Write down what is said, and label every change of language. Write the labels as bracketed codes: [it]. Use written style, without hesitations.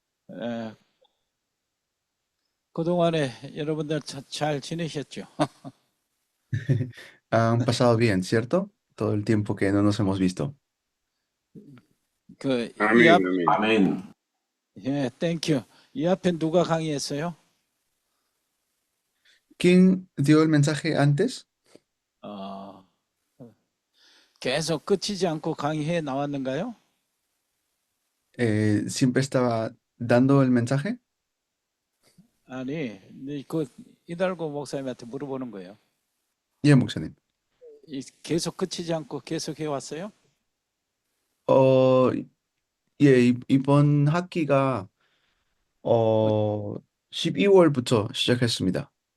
[ko] 에, 그동안에 여러분들 잘 지내셨죠? [es] Han pasado bien, ¿cierto? Todo el tiempo que no nos hemos visto. [ko] 이 앞, 아멘, 아멘. 아멘. 예, 땡큐. 이 앞에 누가 강의했어요? [es] ¿Quién dio el mensaje antes? [ko] 어, 계속 끝이지 않고 강의해 나왔는가요? [es] ¿Siempre estaba dando el mensaje? [ko] 아니, 그 이달고 목사님한테 물어보는 거예요. 예, 목사님. 계속 끝이지 않고 계속 해왔어요? 어, 예, 이번 학기가 어, 12월부터 시작했습니다.